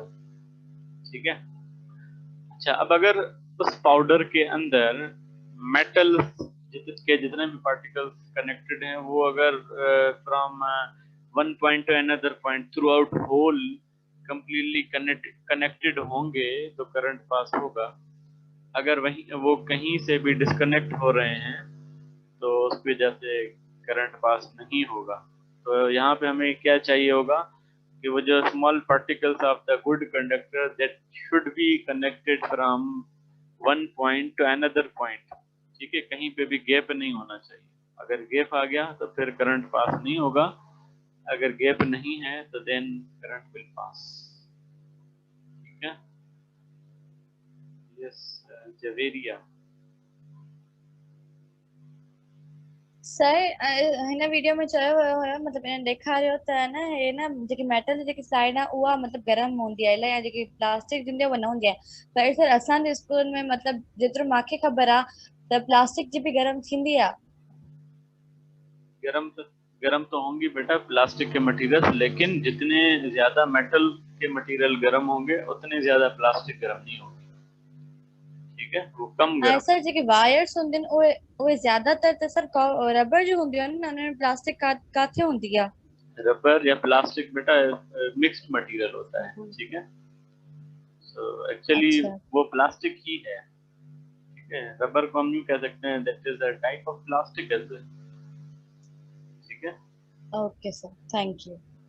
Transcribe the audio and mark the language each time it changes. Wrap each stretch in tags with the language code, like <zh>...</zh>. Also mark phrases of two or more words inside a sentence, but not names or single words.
<ur>ٹھیک ہے، اچھا اب اگر اس پاؤڈر کے اندر میٹل کے جتنے بھی پارٹیکلز کنیکٹڈ ہیں، وہ اگر</ur> <en>from one point to another point throughout whole completely connected</en> <ur>ہوں گے تو کرنٹ پاس ہوگا. اگر وہیں وہ کہیں سے بھی ڈسکنیکٹ ہو رہے ہیں تو اس وجہ سے کرنٹ پاس نہیں ہوگا. تو یہاں پہ ہمیں کیا چاہیے ہوگا کہ وہ جو</ur> <en>small particles of the good conductor that should be connected from one point to another point.</en> <ur>ٹھیک ہے، کہیں پہ بھی گیپ نہیں ہونا چاہیے۔ اگر گیپ آ گیا تو پھر کرنٹ پاس نہیں ہوگا، اگر گیپ نہیں ہے تو</ur> <en>then current will pass.</en> <ur>ٹھیک ہے، یس جویریہ.</ur> <sd>सर हिन वीडियो में चयो वियो हुयो, मतलब इन ॾेखारियो त न हे न जेकी मेटल जी जेकी साइड आहे उहा मतलब गरम हूंदी आहे इलाही, जेकी प्लास्टिक हूंदी आहे उहा न हूंदी आहे। पर सर असांजे स्कूल में मतलब जेतिरो मूंखे ख़बर आहे त प्लास्टिक जी बि गरम थींदी आहे।</sd> <ur>گرم تو ہوں گی بیٹا پلاسٹک کے میٹیریل، لیکن جتنے زیادہ میٹل کے میٹیریل گرم ہوں گے اتنے زیادہ پلاسٹک گرم نہیں ہوگی. ٹھیک ہے، وہ کم ऐं गरम।</ur> <sd>सर जेके वायर्स हूंदी आहिनि उहे ज्यादातर त सर रबर जी हूंदियूं आहिनि न, उनमें प्लास्टिक काथे हूंदी आहे?</sd> <ur>ربڑ یا پلاسٹک بیٹا مکسڈ میٹیریل ہوتا ہے. ٹھیک ہے، تو ایکچوئلی وہ پلاسٹک ہی ہے. ٹھیک ہے، ربڑ کو ہم یوں کہہ سکتے ہیں</ur> <en>that is a type of plastic as well.</en> <ur>ٹھیک ہے,</ur> <en>OK sir, thank you.</en>